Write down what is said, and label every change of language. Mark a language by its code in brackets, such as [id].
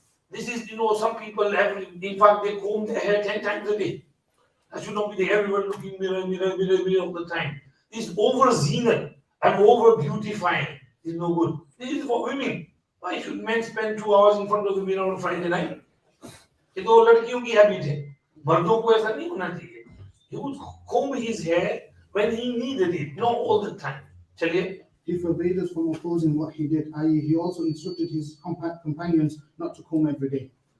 [en] This is, some people in fact, they comb their hair 10 times a day. That should not be there. Everyone looking mirror all the time. This over zenith and over beautifying is no good. This is for women. Why should men spend 2 hours in front of the mirror on Friday night? [hi] ये तो लड़कियों की habit है. मर्दों को ऐसा नहीं होना चाहिए. [en] He would comb his hair when he needed it, not all the time. [hi] चलिए. [en] He forbade us from opposing what he did, i.e. he also instructed his companions not to comb every day.